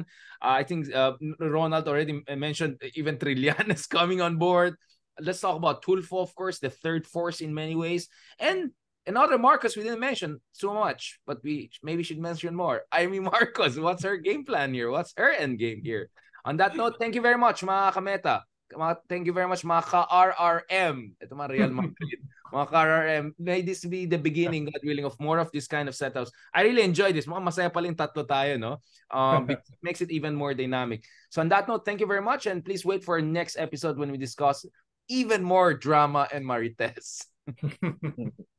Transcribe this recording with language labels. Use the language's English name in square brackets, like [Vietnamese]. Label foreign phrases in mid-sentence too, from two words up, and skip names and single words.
[English] I think Ronald already mentioned even Trillanes coming on board. Let's talk about Tulfo, of course, the third force in many ways. And another Marcos we didn't mention so much, but we maybe should mention more. Amy Marcos, what's her game plan here? What's her end game here? On that note, thank you very much, [Filipino] mga kameta. [English] Thank you very much, [Filipino] mga ka-RRM. Ito mga Real Madrid. Mga ka-RRM, [English] may this be the beginning, God willing, of more of this kind of setups. I really enjoy this. [Filipino] Mukhang masaya pa rin tatlo tayo, no? [English] It makes it even more dynamic. So on that note, thank you very much, and please wait for our next episode when we discuss even more drama and Marites.